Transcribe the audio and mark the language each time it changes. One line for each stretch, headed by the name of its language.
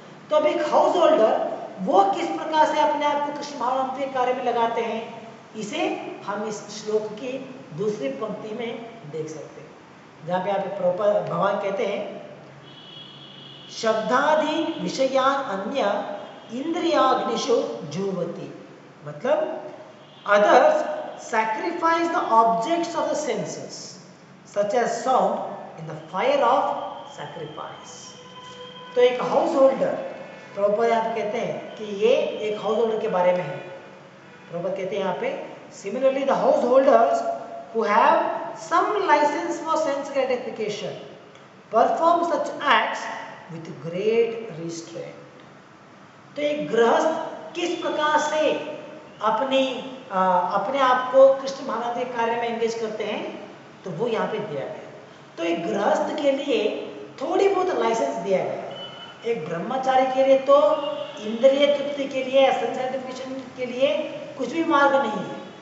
Hindi: तो अब एक हाउस होल्डर वो किस प्रकार से अपने आप को कृष्ण भगवान के कार्य में लगाते हैं, इसे हम इस श्लोक की दूसरी पंक्ति में देख सकते हैं, जहाँ पे आप भगवान कहते हैं, शब्दादि विषयान अन्य इंद्रियाग्निशु जुवति, मतलब
English: others sacrifice the objects of the senses such as sound in the fire of sacrifice।
Hindi: तो एक हाउस होल्डर, प्रभुपाद यहाँ पे कहते हैं कि ये एक हाउस होल्डर के बारे में है। प्रभुपाद कहते हैं यहाँ पे,
English: Similarly the householders who have some license for sense gratification perform such acts with great restraint।
Hindi: तो एक गृहस्थ किस प्रकार से अपने आप को कृष्ण भगवान के कार्य में एंगेज करते हैं, तो वो यहाँ पे दिया गया। तो एक गृहस्थ के लिए थोड़ी बहुत लाइसेंस दिया गया है। एक ब्रह्मचारी के लिए तो इंद्रिय तृप्ति के लिए, सेंसिटिफिकेशन के लिए कुछ भी मार्ग नहीं है।